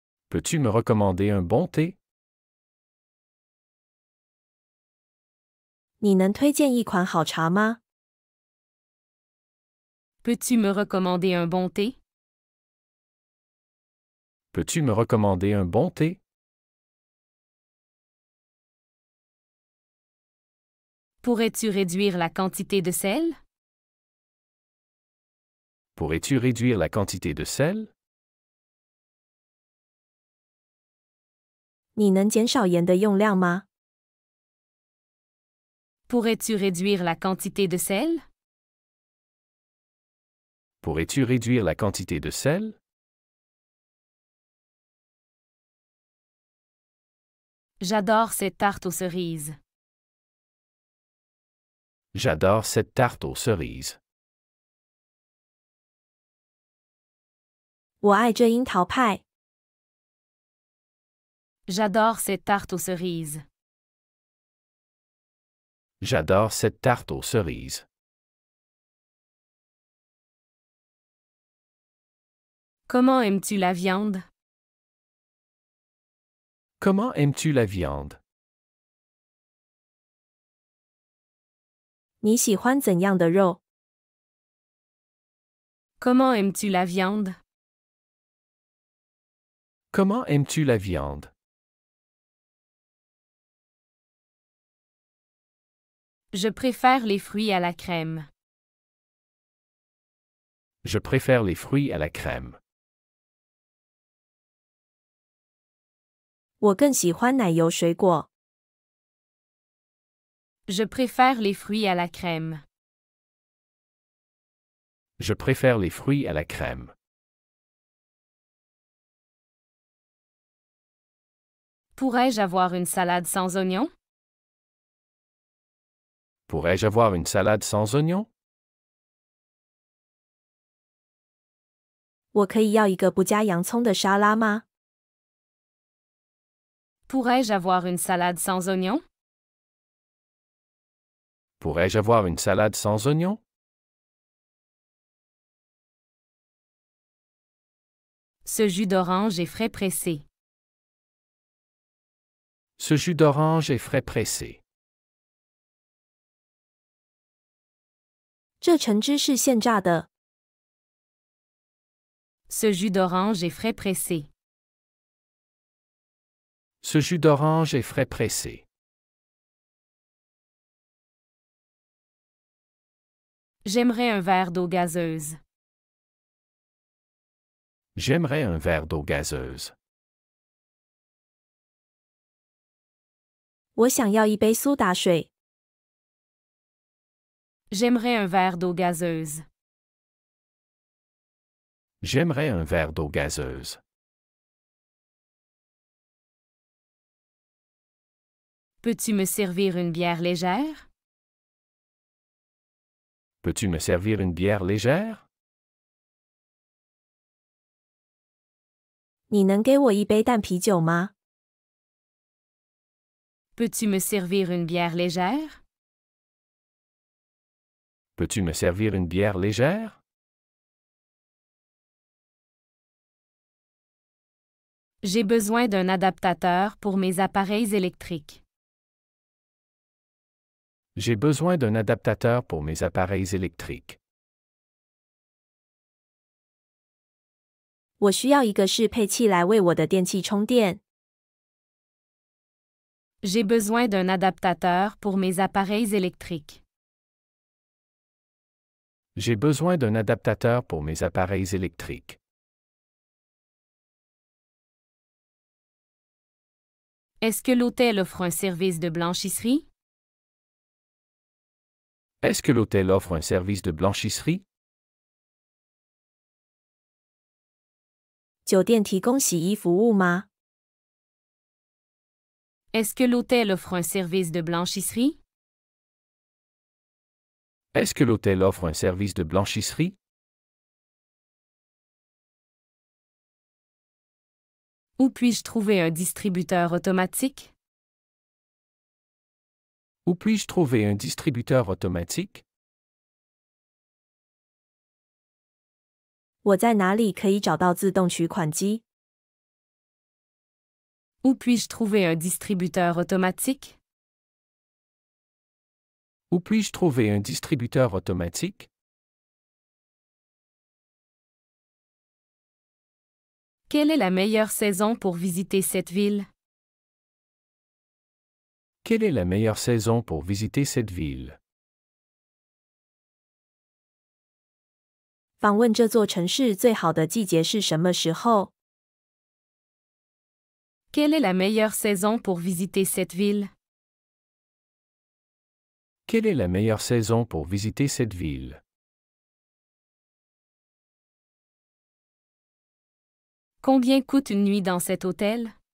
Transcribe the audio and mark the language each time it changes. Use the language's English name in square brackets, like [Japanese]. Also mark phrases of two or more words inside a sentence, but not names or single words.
[French] Peux-tu me recommander un bon thé? [Chinese] 你能推荐一款好茶吗？ [French] Peux-tu me recommander un bon thé? Peux-tu me recommander un bon thé? Pourrais-tu réduire la quantité de sel? Pourrais-tu réduire la quantité de sel? [Chinese] 你能减少盐的用量吗？ [French] Pourrais-tu réduire la quantité de sel? Pourrais-tu réduire la quantité de sel? J'adore cette tarte aux cerises. J'adore cette tarte aux cerises. [Chinese] 我爱这樱桃派。 [French] J'adore cette tarte aux cerises. J'adore cette tarte aux cerises. Comment aimes-tu la viande? Comment aimes-tu la viande? [Chinese] 你喜欢怎样的肉？ [French] Comment aimes-tu la viande? Comment aimes-tu la viande? Je préfère les fruits à la crème. Je préfère les fruits à la crème. [Chinese] 我更喜欢奶油水果。 [French] Je préfère les fruits à la crème. Je préfère les fruits à la crème. Pourrais-je avoir une salade sans oignons? Pourrais-je avoir une salade sans oignons? [Chinese] 我可以要一个不加洋葱的沙拉吗？ [French] Pourrais-je avoir une salade sans oignons? Pourrais-je avoir une salade sans oignons? Ce jus d'orange est frais pressé. Ce jus d'orange est frais pressé. [Chinese] 这橙汁是现榨的。 [French] Ce jus d'orange est frais pressé. Ce jus d'orange est frais pressé. J'aimerais un verre d'eau gazeuse. J'aimerais un verre d'eau gazeuse. [Chinese] 我想要一杯苏打水。 [French] J'aimerais un verre d'eau gazeuse. J'aimerais un verre d'eau gazeuse. Peux-tu me servir une bière légère? Peux-tu me servir une bière légère? [Chinese] 你能给我一杯淡啤酒吗？ [French] Peux-tu me servir une bière légère? Peux-tu me servir une bière légère? J'ai besoin d'un adaptateur pour mes appareils électriques. J'ai besoin d'un adaptateur pour mes appareils électriques. [Chinese] 我需要一个适配器来为我的电器充电。 [French] J'ai besoin d'un adaptateur pour mes appareils électriques. J'ai besoin d'un adaptateur pour mes appareils électriques. Est-ce que l'hôtel offre un service de blanchisserie? Est-ce que l'hôtel offre un service de blanchisserie? [Chinese] 酒店提供洗衣服务吗？ [French] Est-ce que l'hôtel offre un service de blanchisserie? Est-ce que l'hôtel offre un service de blanchisserie? Où puis-je trouver un distributeur automatique? Où puis-je trouver un distributeur automatique? [Chinese] 我在哪里可以找到自动取款机？ [French] Où puis-je trouver un distributeur automatique? Où puis-je trouver un distributeur automatique? Quelle est la meilleure saison pour visiter cette ville? Quelle est la meilleure saison pour visiter cette ville? [Chinese] 访问这座城市最好的季节是什么时候？ [French] Quelle est la meilleure saison pour visiter cette ville? Quelle est la meilleure saison pour visiter cette ville? Combien coûte une nuit dans cet hôtel?